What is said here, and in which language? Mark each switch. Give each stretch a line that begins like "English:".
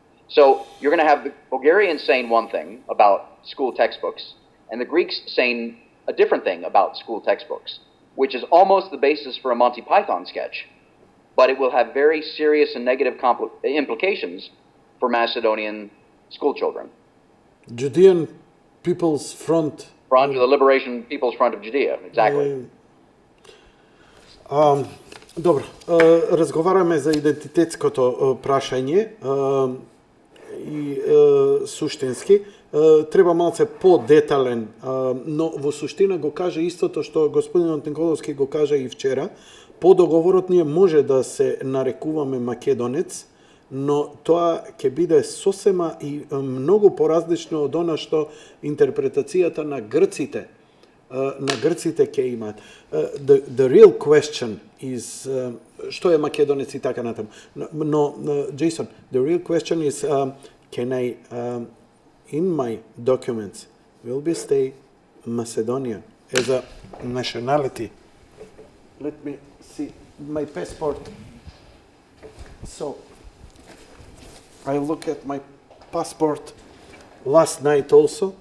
English: So you're going to have the Bulgarians saying one thing about school textbooks, and the Greeks saying a different thing about school textbooks, which is almost the basis for a Monty Python sketch. But it will have very serious and negative implications for Macedonian school children. Judean People's Front. Front of the Liberation People's Front of Judea, exactly.
Macedonian: Добро, разговараме за идентитетското прашање и суштински. Треба малце по-детален, но во суштина го каже истото што господинот Илковски го кажа и вчера. По договорот ние може да се нарекуваме македонец, но тоа ќе биде сосема и многу поразлично од она што интерпретацијата на грците ќе имаат.
English: The real question is
Macedonian: што е македонец и така натаму.
English: Но Jason, the real question is can I in my documents will be stay Macedonian as a nationality. Let me see my passport. So I look at my passport last night also.